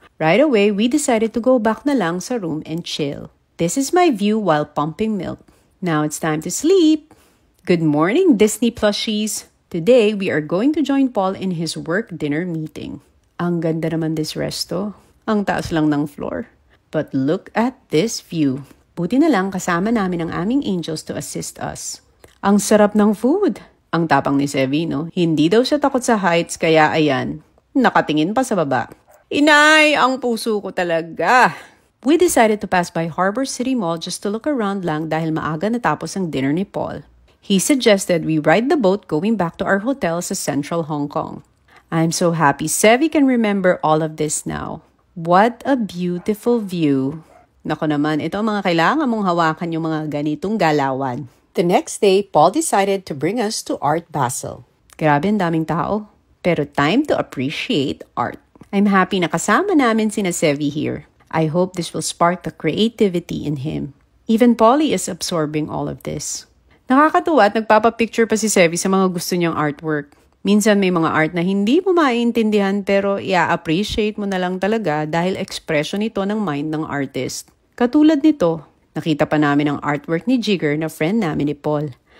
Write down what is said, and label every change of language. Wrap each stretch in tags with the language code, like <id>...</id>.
<en>Right away, we decided to go back na lang sa room and chill. This is my view while pumping milk. Now it's time to sleep. Good morning, Disney plushies. Today, we are going to join Paul in his work dinner meeting.</en> <tl>Ang ganda naman this resto. Ang taas lang ng floor. But look at this view. Buti na lang kasama namin ang aming angels to assist us. Ang sarap ng food. Ang tapang ni Sevi, no? Hindi daw siya takot sa heights, kaya ayan, nakatingin pa sa baba. Inay, ang puso ko talaga.</tl> <en>We decided to pass by Harbor City Mall just to look around lang dahil maaga natapos ang dinner ni Paul. He suggested we ride the boat going back to our hotel sa Central Hong Kong. I'm so happy Sevi can remember all of this now. What a beautiful view.</en> <tl>Nako naman, ito ang mga kailangan mong hawakan yung mga ganitong galawan.</tl> <en>The next day, Paul decided to bring us to Art Basel.</en> <tl>Grabe, ang daming tao. Pero time to appreciate art.</tl> <en>I'm happy na kasama namin sina Sevi here. I hope this will spark the creativity in him. Even Polly is absorbing all of this.</en> <tl>Nakakatuwa at nagpapapicture pa si Sevi sa mga gusto niyang artwork. Minsan may mga art na hindi mo maintindihan pero i-appreciate mo na lang talaga dahil expression ito ng mind ng artist. Katulad nito, nakita pa namin ang artwork ni Jigger na friend namin ni Paul.</tl>